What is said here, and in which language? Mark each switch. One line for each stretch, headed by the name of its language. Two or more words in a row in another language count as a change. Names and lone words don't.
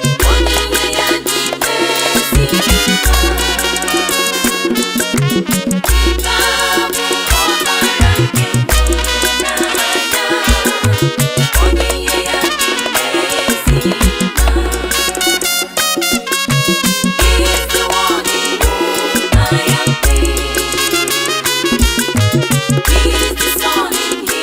Igbo: Onyinye ya dị ezi mma. Nke a bụ ọbara nke ịhụnanya. Onyinye ya dị ezi mma.
English: He is the one in whom I am free. He is the sun in